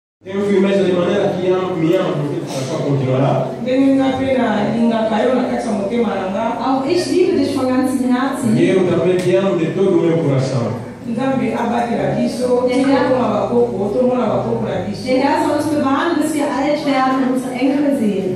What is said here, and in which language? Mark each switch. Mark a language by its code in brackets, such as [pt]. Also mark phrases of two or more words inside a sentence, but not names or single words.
[pt] Tenho firmeza de maneira que me ama porque só continuará. [de] Auch ich liebe dich von ganzem Herzen. [pt] E eu também te amo de todo o meu coração. [de] Der Herr soll uns bewahren, bis wir alt werden und unsere Enkel sehen.